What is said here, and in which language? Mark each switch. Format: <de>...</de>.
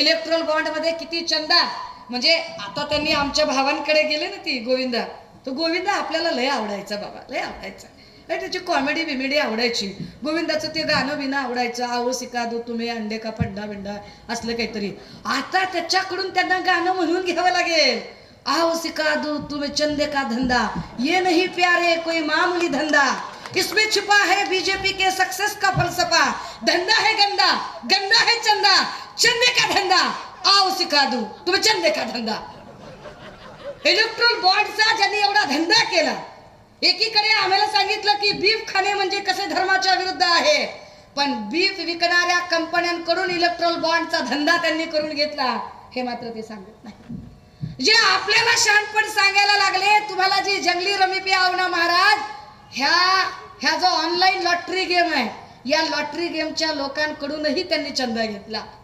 <mr>Electral bond मध्ये किती चंदा, म्हणजे आता त्यांनी आमच्या भावांकडे गेले ना, ती गोविंदा, तो गोविंदा आपल्याला लय आवडायचा बाबा, लय आवडायचा. त्याची कॉमेडी बिमेडी आवडायची. गोविंदाचं ते गाणं बिणं आवडायचं,</mr> <hi>आओ सिका दो</hi> <mr>तुम्ही अंडे का फंडा बिंडा असलं काहीतरी. आता त्याच्याकडून त्यांना गाणं म्हणून घ्यावं लागेल.</mr> <hi>आओ सिका दो तुम्हें चंदे का धंधा, ये नहीं प्यारे कोई मामूली धंधा, इसमें छिपा है बीजेपी के सक्सेस का फलसफा, धंधा है गंदा, गंदा है चंदा, चंदे का धंदा, आओ सिका दो तुम्हें चंदे का धंदा.</hi> <mr>इलेक्ट्रॉल बॉन्डचा ज्यांनी एवढा धंदा केला, एकीकडे आम्हाला सांगितलं की बीफ खाणे म्हणजे कसे धर्माच्या विरुद्ध आहे, पण बीफ विकणाऱ्या कंपन्यांकडून इलेक्ट्रॉल बॉन्डचा धंदा त्यांनी करून घेतला, हे मात्र ते सांगत नाही. जे आपल्याला शहाणपण सांगायला लागले, तुम्हाला जी</mr> <hi>जंगली रमी पे आओ ना महाराज,</hi> <mr>ह्या जो ऑनलाईन लॉटरी गेम आहे, या लॉटरी गेमच्या लोकांकडूनही त्यांनी चंदा घेतला.</mr>